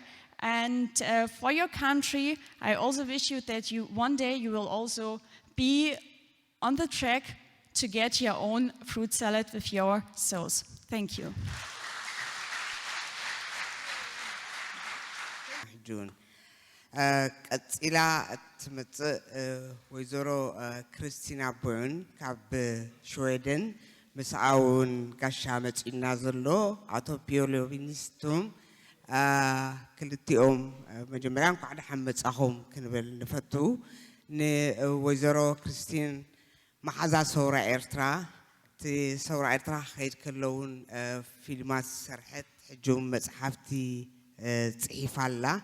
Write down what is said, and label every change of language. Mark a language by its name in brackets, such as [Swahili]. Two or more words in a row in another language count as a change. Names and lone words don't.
[English] And for your country, I also wish you that one day you will also be on the track to get your own fruit salad with your sauce. Thank you. June. [Tigrinya] ቀፂላ እትመፅእ ወይዘሮ ክርስቲና ቦን ካብ ሽዌደን ምስኣ እውን ጋሻ መፂና ዘሎ ኣቶ ፒዮሎቪኒስቶም ክልቲኦም መጀመርያ እንኳዕ ደሓን መፃኹም ክንብል ንፈቱ ንወይዘሮ ክርስቲን መሓዛ ሰውራ ኤርትራ እቲ ሰውራ ኤርትራ ከይድ ከለውን ፊልማት ሰርሐት ሕጂውን መፅሓፍቲ ፅሒፋላ